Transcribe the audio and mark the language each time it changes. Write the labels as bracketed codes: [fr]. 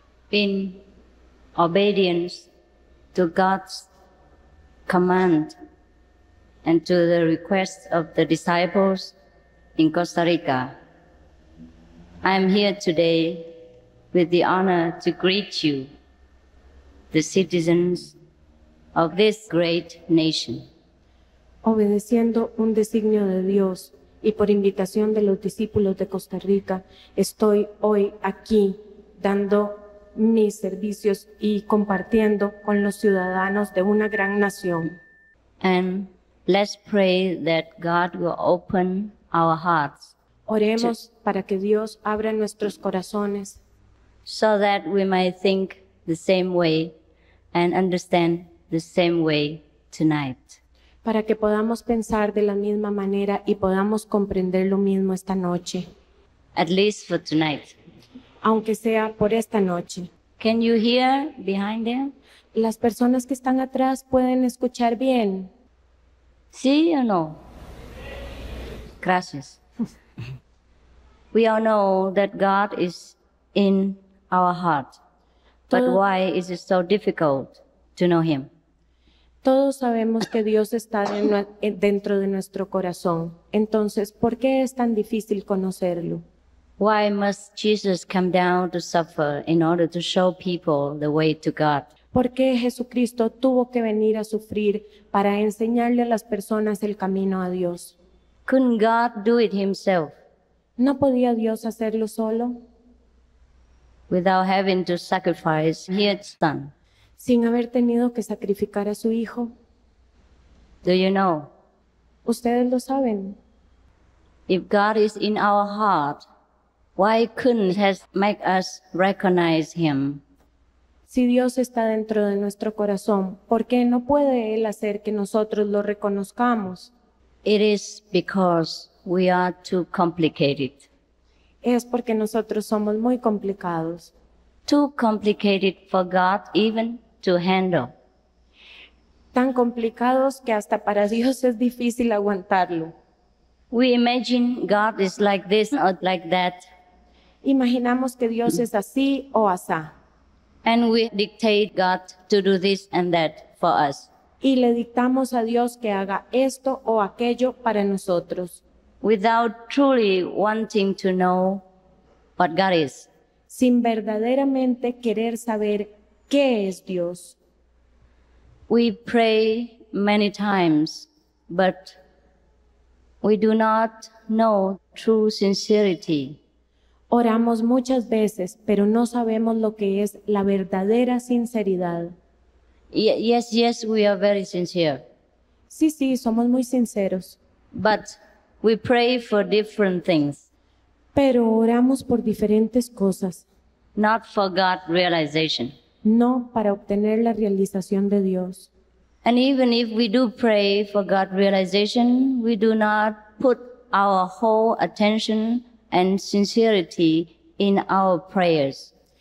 [en] In obedience to God's command and to the request of the disciples in Costa Rica, I am here today with the honor to greet you, the citizens of this great nation. [es] Obedeciendo un designio de Dios y por invitación de los discípulos de Costa Rica, estoy hoy aquí dando mis servicios y compartiendo con los ciudadanos de una gran nación. [en] And let's pray that God will open our hearts. [es] Oremos para que Dios abra nuestros corazones, [en] so that we might think the same way and understand the same way tonight. [es] para que podamos pensar de la misma manera y podamos comprender lo mismo esta noche, [en] At least for tonight. [es] aunque sea por esta noche. [en] Can you hear behind them? [es] Las personas que están atrás pueden escuchar bien. ¿Sí o no? Gracias. [en] We all know that God is in our heart. But [es] Todo- [en] why is it so difficult to know Him? [es] Todos sabemos que Dios está dentro de nuestro corazón. Entonces, ¿por qué es tan difícil conocerlo? [en] Why must Jesus come down to suffer in order to show people the way to God? [es] ¿Por qué Jesucristo tuvo que venir a sufrir para enseñarle a las personas el camino a Dios? [en] Couldn't God do it Himself [es] ¿No podía Dios hacerlo solo, [en] without having to sacrifice His Son? [es] sin haber tenido que sacrificar a su Hijo? [en] Do you know? [es] Ustedes lo saben. [en] If God is in our heart, why couldn't He make us recognize Him? [es] Si Dios está dentro de nuestro corazón, ¿por qué no puede Él hacer que nosotros lo reconozcamos? [en] It is because we are too complicated. [es] Es porque nosotros somos muy complicados. [en] Too complicated for God even to handle. [es] Tan complicados que hasta para Dios es difícil aguantarlo. [en] We imagine God is like this or like that, [es] Imaginamos que Dios es así o asá. [en] and we dictate God to do this and that for us. [es] Y le dictamos a Dios que haga esto o aquello para nosotros, [en] without truly wanting to know what God is. [es] sin verdaderamente querer saber qué es Dios. [en] We pray many times, but we do not know true sincerity. [es] Oramos muchas veces, pero no sabemos lo que es la verdadera sinceridad. [en] Yes, we are very sincere, [es] Sí, somos muy sinceros, [en] but we pray for different things, [es] pero oramos por diferentes cosas, [en] not for God realization. [es] no para obtener la realización de Dios. [en] And even if we do pray for God realization, we do not put our whole attention and sincerity in our prayers.